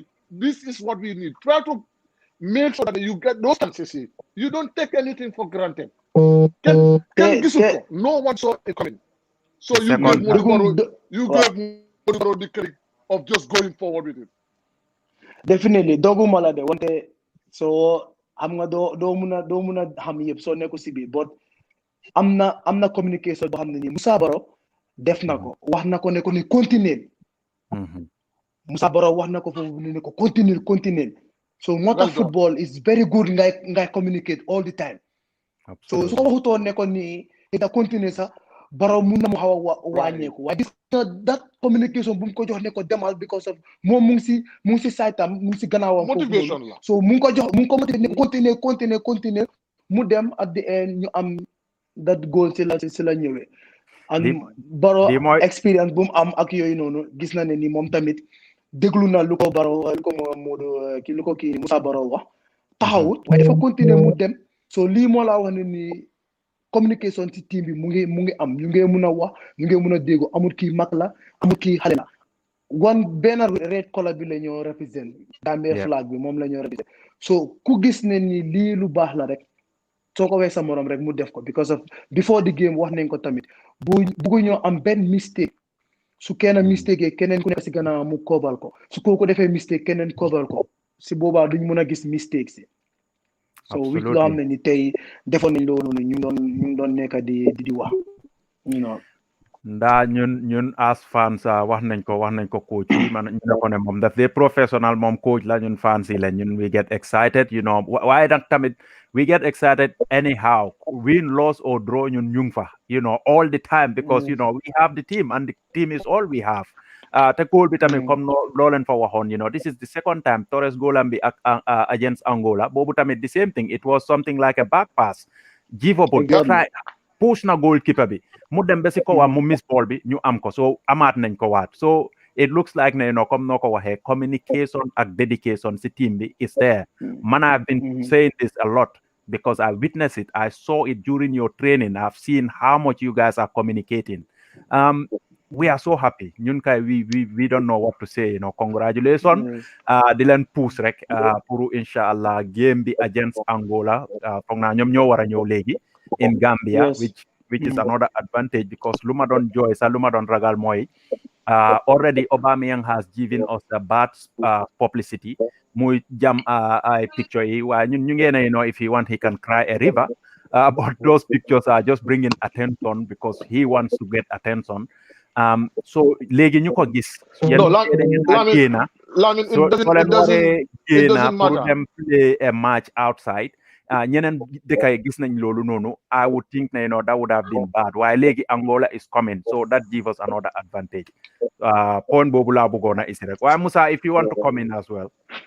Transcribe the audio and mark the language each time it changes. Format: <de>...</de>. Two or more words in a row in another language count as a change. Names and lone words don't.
<en>This is what we need. Try to make sure that you get those chances. You don't take anything for granted. No one saw it coming. So you gave Modou Barrow the credit of just going forward with it. Definitely.</en> <wo>Doguma la de wante so am nga doo mun a xam yëpp soo nekku si biir but am na communication boo xam ne nii Moussa Barrow def na ko wax na ko ne ko ni continuer Moussa Barrow wax na ko foofu ne ko continuer so moo tax</wo> <en>football is very good</en> <wo>ngay communicate all the time. So su ko waxutoon ne ko ni ita continuer sax Barrow mun na mu xaw a wàññeeku waaye gis nga</wo> <en>that communication</en> <wo>bu mu ko jox ne ko demal</wo> <en>because of</en> <wo>moom mu ngi si saytam mu ngi si gannaawam motivation la so mu ngi ko motivé ne continuer mu dem</wo> <en>at the end</en> <wo>ñu am</wo> <en>that goal</en> <wo>si la ñëwee and Barrow experience bu mu am ak yooyu noonu gis na ne ni moom tamit déglu na lu ko Moussa Barrow wax taxawut waaye dafa continuer mu dem so lii moo laa wax ne ni communication ci team bi mu ngi am ñu ngi mun a wax ñu ngi mun a déggu amul kii mag la amul kii xale la benn</wo> <en>red color</en> <wo>bi la ñoo represent</wo> <en>Gambia flag</en> <wo>bi moom la ñoo represent so ku gis ne ni lii lu baax la rek soo ko wees sa morom rek mu def ko</wo> <en>because of before the game</en> <wo>wax nañ ko tamit buggu ñoo am benn mistake su kenn mistake keneen ku nekk si gannaaw mu koobal ko su kooku defee mistake keneen koobal ko si boobaa duñ mun a gis mistake si so wit loo xam ne ni tey defoon nañ loolu noonu ñu ngi doon nekk di wax ndaa ñun</wo> <en>as fans</en> <wo>wax nañ ko coach yi man ñu ne ko ne moom daf dee professional moom coach la ñun fans yi la ñun</wo> <en>we get excited</en> <wo>waaye nag tamit</wo> <en>we get excited anyhow win loss or draw</en> <wo>ñun ñu ngi fa</wo> <en>all the time because we have the team and the team is all we have</en> <wo>te goal bi tamit comme loo leen fa waxoon</wo> <en>this is the second time</en> <wo>Torres goolam bi</wo> <en>against Angola</en> <wo>boobu tamit</wo> <en>the same thing it was something like a back pass give up try push</en> <wo>na goalkeeper bi mu dem ba si ko mu miss ball bi ñu am ko so amaat nañ ko waat</wo> <en>so it looks like</en> <wo>ne comme noo ko waxee communication ak dedication si team</wo> <en>bi is there man I've been saying this a lot because I witnessed it I saw it during your training I've seen how much you guys are communicating we are so happy</en> <wo>ñun kay</wo> <en>we don't know what to say congratulations</en> <wo>di leen push rek</wo> <en>pour inshallah game bi against Angola</en> <wo>foog naa ñoom ñoo war a ñëw léegi</wo> <en>in Gambia which is another advantage because</en> <wo>lu ma doon jooy sax lu ma doon ragal mooy</wo> <en>already Aubameyang has given us the bad publicity</en> <wo>muy jam ay picture yi waaye ñun ñu ngeen</wo> <en>if he want he can cry a river but those pictures are just bringing attention because he wants to get attention so</en> <wo>léegi ñu ko gis</wo> <en>pour dem play a match outside</en> <wo>ñeneen dëkkay gis nañ loolu noonu</wo> <en>I would think that would have been bad</en> <wo>waaye léegi</wo> <en>Angola is coming so that gives us another advantage point</en> <wo>boobu laa bëggoon a isi rek waaye</wo> <en>Musa if you want to come in as well</en>